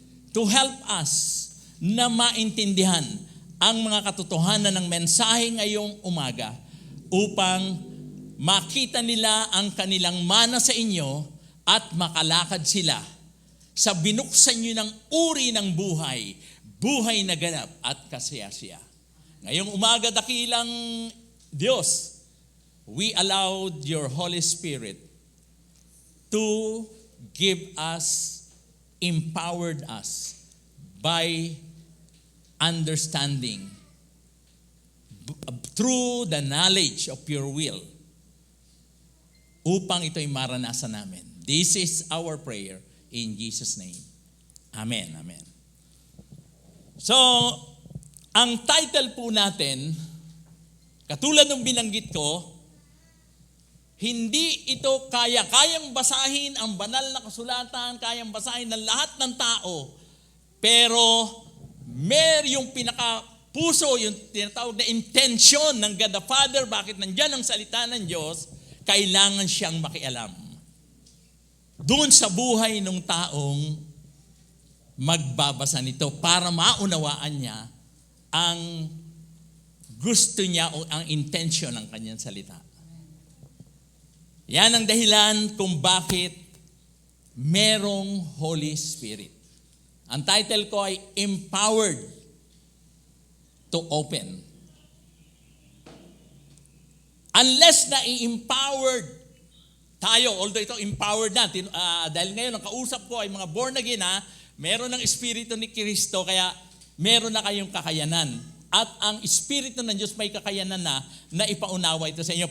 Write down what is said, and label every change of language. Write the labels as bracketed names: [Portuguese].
[English] to help us [Filipino] na maintindihan ang mga katotohanan ng mensahe ngayong umaga upang makita nila ang kanilang mana sa inyo at makalakad sila sa binuksan nyo ng uri ng buhay, buhay na ganap at kasiyasiya. Ngayong umaga, dakilang Diyos, [English] we allowed your Holy Spirit to give us, empowered us by understanding through the knowledge of your will [Filipino] upang ito'y maranasan namin. [English] This is our prayer in Jesus' name. Amen. Amen. [Filipino] So, ang title po natin, katulad ng binanggit ko, hindi ito kayang basahin ang banal na kasulatan, kayang basahin ng lahat ng tao, pero yung pinaka-puso, yung tinatawag na intention ng God the Father, bakit nandyan ang salita ng Diyos, kailangan siyang makialam doon sa buhay ng taong magbabasa nito para maunawaan niya ang gusto niya o ang intention ng kanyang salita. Yan ang dahilan kung bakit merong Holy Spirit. Ang title ko ay Empowered to Open. Unless na i-empowered tayo, although ito empowered na, dahil ngayon ang kausap ko ay mga born again meron ng Espiritu ni Kristo, kaya meron na kayong kakayanan. At ang Espiritu ng Diyos may kakayanan na ipaunawa ito sa inyo.